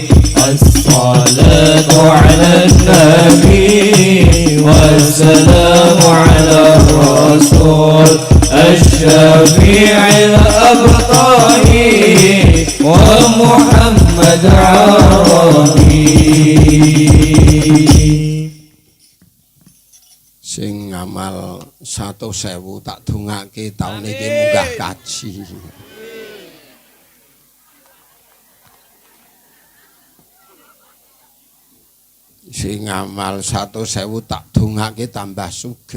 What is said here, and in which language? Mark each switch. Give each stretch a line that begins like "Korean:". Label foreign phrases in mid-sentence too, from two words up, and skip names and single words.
Arabic: الصلاة على النبي والسلام على الرسول الشفيع الأبطحي ومحمد عربي.
Javanese: Sing ngamal 100.000 tak dongake taun iki munggah kaji. Sing ngamal 100.000 tak dongake tambah sugih.